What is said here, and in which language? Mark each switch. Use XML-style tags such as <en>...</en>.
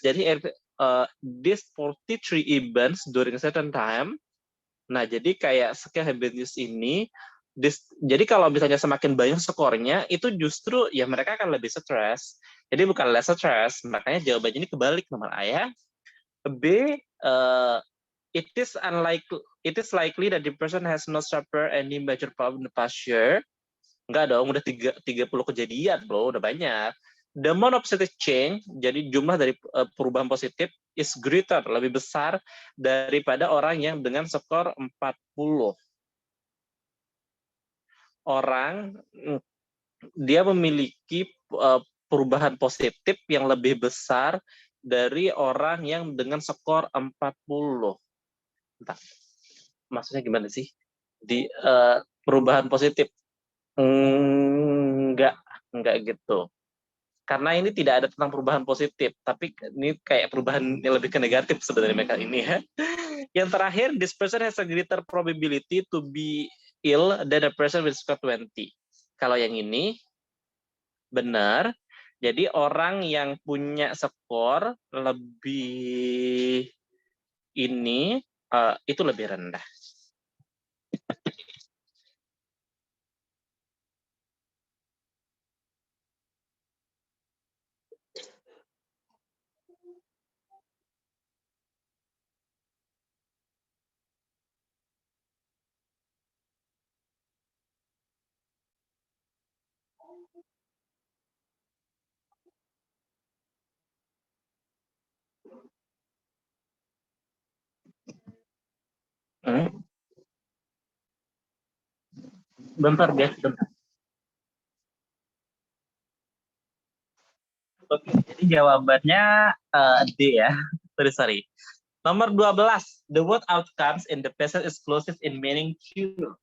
<id>Jadi</id> <en>this 43 events during a certain time.</en> <id>Nah, jadi kayak skill habit use ini jadi kalau misalnya semakin banyak skornya, itu justru ya mereka akan lebih stres. Jadi bukan</id> <en>less stress,</en> <id>makanya jawabannya ini kebalik nomor A ya.</id> <en>B, it is likely that the person has not suffered any major problem in the past year.</en> <id>Enggak dong, udah 30 kejadian loh, udah banyak.</id> <en>The amount of positive change,</en> <id>jadi jumlah dari perubahan positif</id> <en>is greater,</en> <id>lebih besar daripada orang yang dengan skor 40. Orang dia memiliki perubahan positif yang lebih besar dari orang yang dengan skor 40. Entah, maksudnya gimana sih? Di perubahan positif? Enggak gitu. Karena ini tidak ada tentang perubahan positif, tapi ini kayak perubahan yang lebih ke negatif sebenarnya mereka ini ya. Yang terakhir,</id> <en>this person has a greater probability to be ill than a person with score 20.</en> <id>Kalau yang ini benar, jadi orang yang punya skor lebih ini itu lebih rendah. Bentar guys, bentar. Oke, jadi jawabannya D ya.</id> <en>Sorry.</en> <id>Nomor 12,</id> <en>the word outcomes in the present is closest in meaning to.</en>